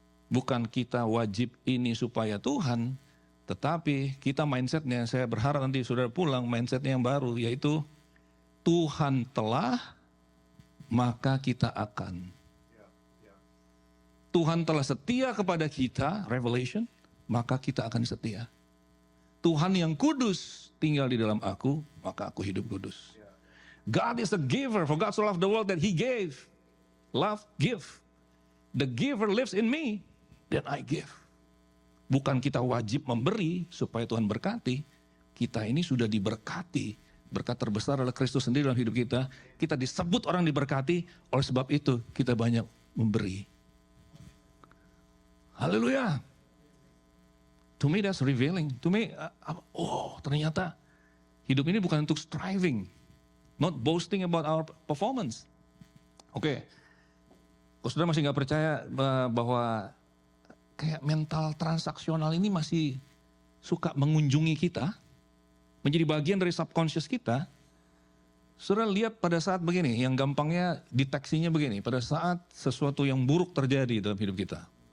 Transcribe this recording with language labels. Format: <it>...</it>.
<id>Bukan kita wajib ini supaya Tuhan, tetapi kita mindsetnya, saya berharap nanti saudara pulang mindsetnya yang baru, yaitu Tuhan telah, maka kita akan. Tuhan telah setia kepada kita, Revelation, maka kita akan setia. Tuhan yang kudus tinggal di dalam aku, maka aku hidup kudus.</id> <en>God is a giver, for God so loved the world that He gave. Love, give. The giver lives in me, then I give.</en> <id>Bukan kita wajib memberi supaya Tuhan berkati. Kita ini sudah diberkati. Berkat terbesar adalah Kristus sendiri dalam hidup kita. Kita disebut orang diberkati, oleh sebab itu kita banyak memberi.</id> <en>Haleluya. To me that's revealing. To me,</en> <id>ternyata hidup ini bukan untuk striving.</id> <en>Not boasting about our performance. Oke.</en> <id>Kalau saudara masih nggak percaya bahwa kayak mental transaksional ini masih suka mengunjungi kita, menjadi bagian dari subconscious kita, saudara lihat pada saat begini, yang gampangnya deteksinya begini, pada saat sesuatu yang buruk terjadi dalam hidup kita.</id>